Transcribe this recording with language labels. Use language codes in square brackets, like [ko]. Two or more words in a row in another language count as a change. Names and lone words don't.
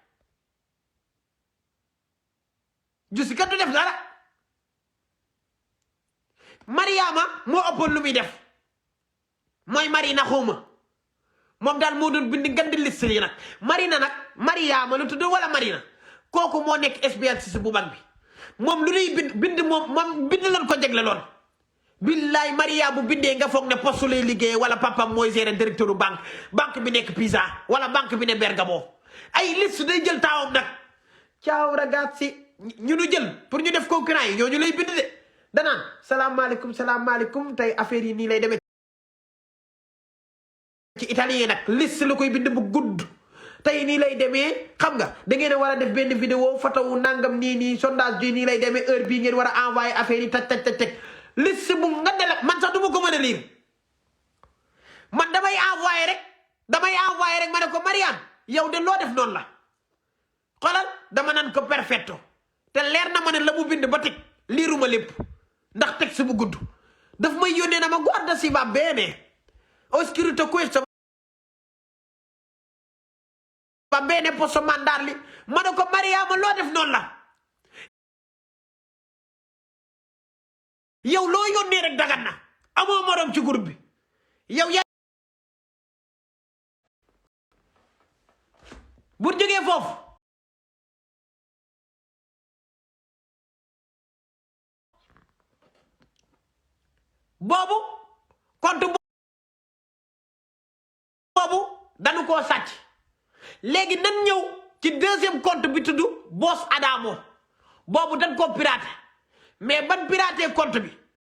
[wo] Giussi kat du def dara Mariama moo ëppoon lu muy def mooy Marina xawma moom daal moo doon bind ngandi liste yi nag Marina nag Mariama lu tudd wala Marina kooku moo nekk SBL6 bu mag bi moom lu nuy bind moom bind lan ko jegle loon billaay Maria bu bindee nga foog ne poste lay liggéey wala papam mooy gérer directeur u banque bi nekk Pisa wala banque bi ne Bergamo ay liste day jël taawam nag [it] ciao ragazzi [wo] ñu nu jël pour ñu def concurrent yi ñooñu lay bind de danaan salaamaaleykum tey affaire yi nii lay demee ci italien nag liste la koy bind bu gudd tey nii lay demee xam nga da ngeen a war a def benn vidéo photo wu nangam nii sondage bi nii lay demee heure bii ngeen war a envoyé affaire yi taj liste bu nga de la man sax du ma ko mën a lire man damay envoyé rek ma ne ko Mariane yow de loo def noonu la xoolal dama nan ko perfetto te leer na ma ne la mu bind ba teg liiruma lépp ndax texte bu gudd daf may yónnee na ma [it] guarda si va bene ho scritto questo va bene posso mandarli [wo] ma ne ko Mariama loo def noonu la yow loo yónnee rek dagan na amoo morom ci groupe bi yow yaa bu jógee foofu boobu compte boobu dañu koo sàcc léegi nan ñëw ci deuxième compte bi tudd Boss Adamo boobu dañ koo piraté mais ban piraté compte bi